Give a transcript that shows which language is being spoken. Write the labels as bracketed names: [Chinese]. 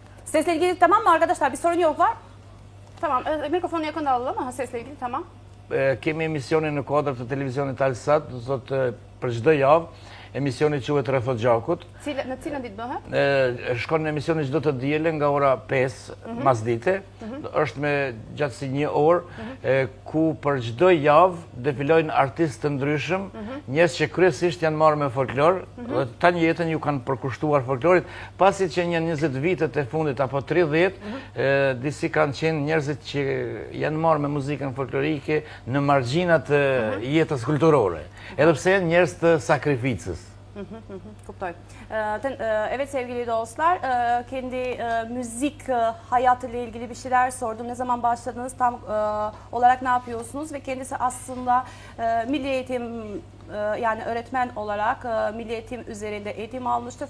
[Turkish] Sesle ilgili tamam mı arkadaşlar? Bir sorun yok var. Tamam, mikrofonu yakın alalım. Sesle ilgili tamam. [Albanian] Kemi emisionin në kuadrë të televizionit Alsat, do thotë për çdo javë, emisioni quhet Rreth Hoxhakut. Në cilën ditë bëhet? Shkon në emisionin çdo të dielën nga ora 5 masdite. Është me gjatësi 1 orë, ku për çdo javë defilojnë artistë të ndryshëm, njerëz që kryesisht janë marrë me folklor, dhe tani jetën ju kanë përkushtuar folklorit, pasi që një 20 vitet e fundit apo 30, disi kanë qenë njerëzit që janë marrë me muzikën folklorike në margjinat e jetës kulturore, edhe pse janë njerëz të sakrificës. Kuptoj. [Turkish] Evet sevgili dostlar, kendi müzik hayatıyla ilgili bir şeyler sordum. Ne zaman başladınız, tam olarak ne yapıyorsunuz ve kendisi aslında milli eğitim yani öğretmen olarak milli eğitim üzerinde eğitim almıştır.